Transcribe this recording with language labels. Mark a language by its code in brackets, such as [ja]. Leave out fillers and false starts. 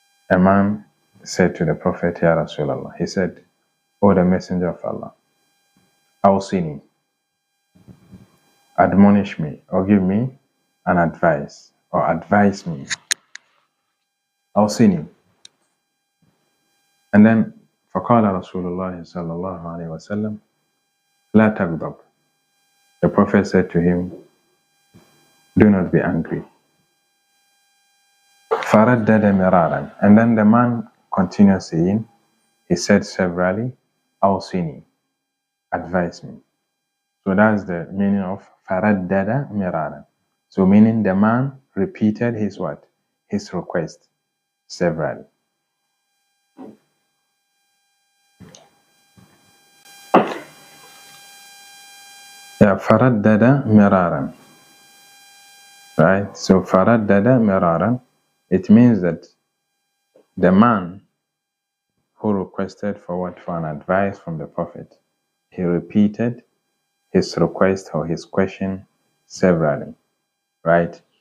[en] A man said to the Prophet, Ya Rasulallah, he said, O the Messenger of Allah, awsini, admonish me or give me an advice or advise me. [ar] awsini. [en] And then [ar] فقال رسول الله صلى الله عليه وسلم لا تغضب. [en] The Prophet said to him, do not be angry. [ar] فردد مرارا. [en] And then the man continued saying, he said severally, أوصني, advise me. So that's the meaning of [ar] فردد مرارا. [en] So meaning the man repeated his what? His request severally. [ar] Yeah, فردد مرارا. [en] Right? So [ar] فردد مرارا, [en] it means that the man who requested for an advice from the Prophet, he repeated his request or his question severally. Right?